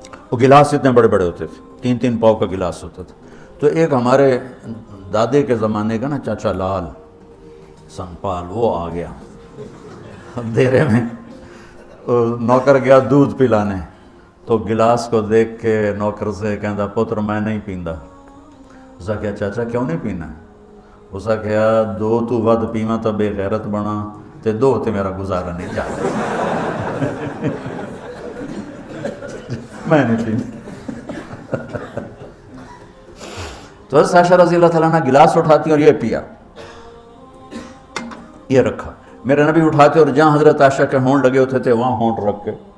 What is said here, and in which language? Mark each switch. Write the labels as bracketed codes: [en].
[ur] وہ گلاس اتنے بڑے بڑے ہوتے تھے، 3 پاؤ کا گلاس ہوتا تھا. تو ایک ہمارے دادے کے زمانے کا نا چاچا لال سنپال، وہ آ گیا دیرے میں، نوکر گیا دودھ پلانے، تو گلاس کو دیکھ کے نوکر سے کہندا [pa] پتر میں نہیں پیندا. اسا کہا چاچا کیوں نہیں پینا؟ اسا کہا 2 تو ود پیواں تو بے غیرت بنا، تے 2 تے میرا گزارا نہیں جاتا. میں نہیں پینا. [ur] تو حضرت عائشہ رضی اللہ تعالیٰ عنہ گلاس اٹھاتی اور یہ پیا، یہ رکھا. میرے نبی اٹھاتے اور جہاں حضرت عائشہ کے ہونٹ لگے ہوتے تھے وہاں ہونٹ رکھ کے.